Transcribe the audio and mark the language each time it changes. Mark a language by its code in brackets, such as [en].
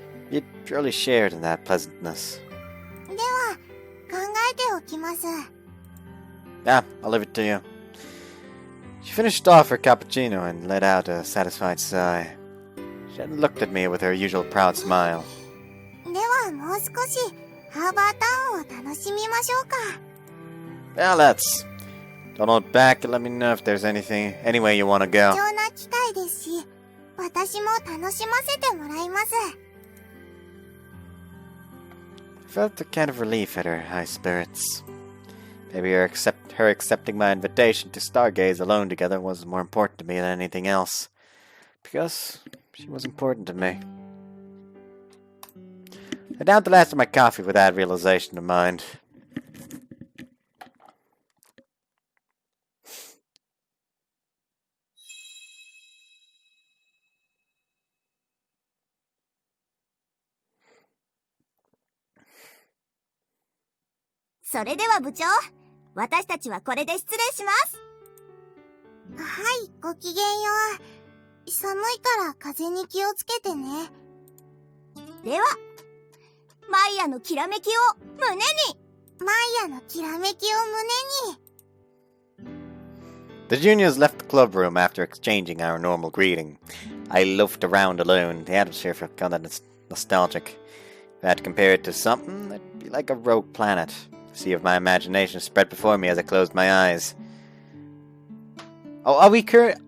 [en] We had purely shared in that pleasantness. [ja] では、考えておきます。 [en] Yeah, I'll leave it to you. She finished off her cappuccino and let out a satisfied sigh. She hadn't looked at me with her usual proud smile. [ja] では、もう少しハーバータウンを楽しみましょうか。 [en] Well, let's. Don't hold back and let me know if there's any way you want to [ja] 貴 [en] go. [ja] 重な機会ですし、私も楽しませてもらいます。 [en] I felt a kind of relief at her high spirits. Maybe her accepting my invitation to stargaze alone together was more important to me than anything else. Because she was important to me. I downed the last of my coffee with that realization in mind. [ja] それでは部長、私たちはこれで失礼します。はい、ごきげんよう。寒いから風に気をつけてね。では、マイヤのきらめきを胸に。マイヤのきらめきを胸に。 [en] The juniors left the club room after exchanging our normal greeting. I loafed around alone. The atmosphere felt kind of nostalgic. If I had to compare it to something, it'd be like a rogue planet. The sea of my imagination spread before me as I closed my eyes. Oh, are we current?